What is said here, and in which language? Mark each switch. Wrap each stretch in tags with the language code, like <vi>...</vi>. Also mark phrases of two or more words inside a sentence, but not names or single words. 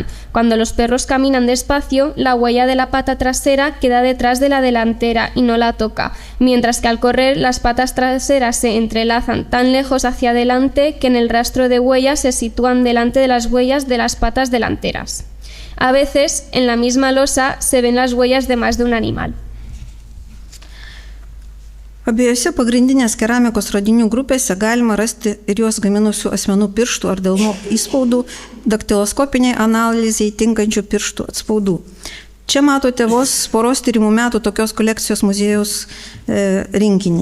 <es>Cuando los perros caminan despacio, la huella de la pata trasera queda detrás de la delantera y no la toca, mientras que al correr las patas traseras se entrelazan tan lejos hacia adelante que en el rastro de huellas se sitúan delante de las huellas de las patas delanteras. A veces, en la misma losa, se ven las huellas de más de un animal.</es> <lt>Abiejose pagrindinės keramikos radinių grupėse galima rasti ir juos gaminusių asmenų pirštų ar delnų įspaudų, daktiloskopiniai analizei tinkančių pirštų atspaudų. Čia matote vos poros tyrimų metų tokios kolekcijos muziejaus rinkinį.</lt>